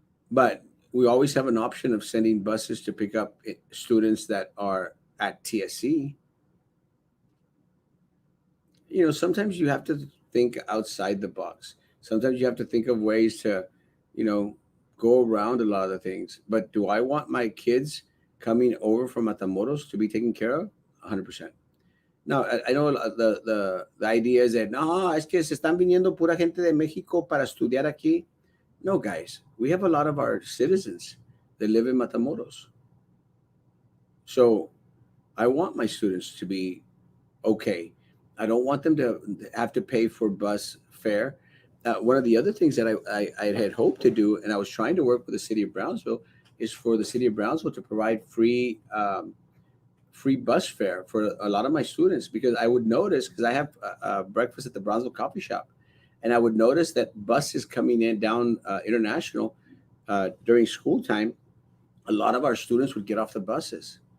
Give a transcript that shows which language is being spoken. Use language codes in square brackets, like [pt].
[en] But we always have an option of sending buses to pick up students that are at TSC. Sometimes you have to think outside the box. Sometimes you have to think of ways to, you know, go around a lot of the things. But do I want my kids coming over from Matamoros to be taken care of? 100%. No, I know the idea is that no, [es] es que se están viniendo pura gente de México para estudiar aquí. [en] No, guys, we have a lot of our citizens that live in Matamoros. So I want my students to be okay. I don't want them to have to pay for bus fare. One of the other things that I had hoped to do, and I was trying to work with the city of Brownsville, is for the city of Brownsville to provide free bus fare for a lot of my students, because I would notice, because I have breakfast at the Brownsville Coffee Shop, and I would notice that buses coming in down International during school time, a lot of our students would get off the buses.